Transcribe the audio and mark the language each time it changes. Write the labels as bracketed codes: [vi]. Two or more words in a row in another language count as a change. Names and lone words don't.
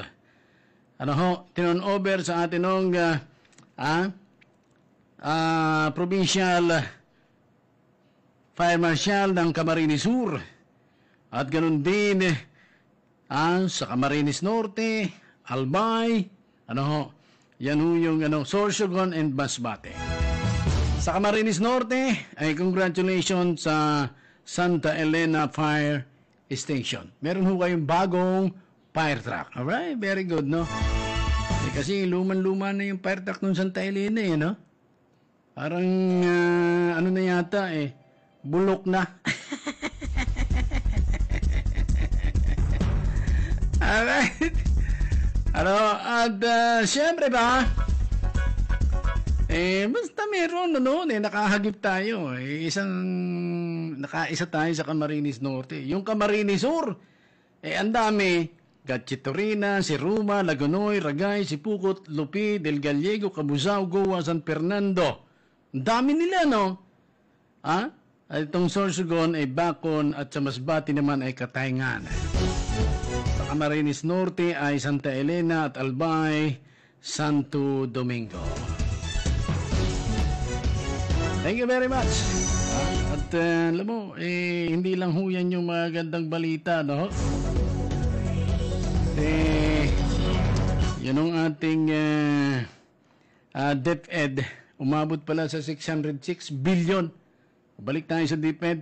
[tl] Tinon-over sa ating provincial Fire Marshal ng Camarines Sur at ganun din sa Camarines Norte, Albay, yan ho yung Sorsogon and Masbate. Sa Camarines Norte ay congratulations sa Santa Elena Fire Station. Meron ho kayong bagong fire truck. [en] Alright, very good, [tl] kasi luman-luma na yung fire truck ng Santa Elena, Parang, na yata, bulok na. [en] Alright. [tl] At siyempre ba, basta meron, nakahagip tayo. Nakaisa tayo sa Camarines Norte. Yung Camarines Sur, ang dami. Gatchitorina, Siruma, Lagunoy, Ragay, Sipukot, Lupi, Del Gallego, Cabuzao, Goa, San Fernando. Ang dami nila, At itong Sorsogon ay Bacon at sa Masbate naman ay Katayngan. Sa Camarines Norte ay Santa Elena at Albay, Santo Domingo. [en] Thank you very much. [tl] At alam mo, hindi lang ho yan yung magandang balita, yan ang ating DepEd. Umabot pala sa 606 billion. Balik tayo sa DepEd.